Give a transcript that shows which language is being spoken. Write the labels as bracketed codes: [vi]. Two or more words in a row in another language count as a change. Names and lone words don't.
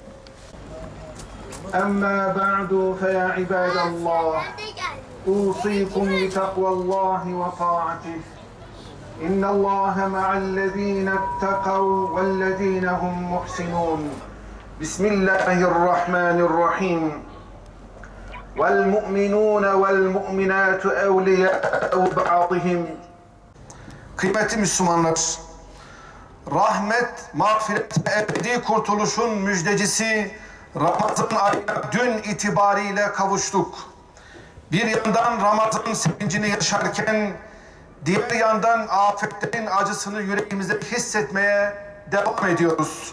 [ar] أما بعد فيا عباد الله أوصيكم بتقوى الله وطاعته إن الله مع الذين اتقوا والذين هم محسنون بسم الله الرحمن الرحيم والمؤمنون والمؤمنات أولياء بعضهم. [tr] Kıymetli Müslümanlar, rahmet, mağfiret ve ebedi kurtuluşun müjdecisi Ramazan ayına dün itibariyle kavuştuk. Bir yandan Ramazan sevincini yaşarken, diğer yandan afetlerin acısını yüreğimizde hissetmeye devam ediyoruz.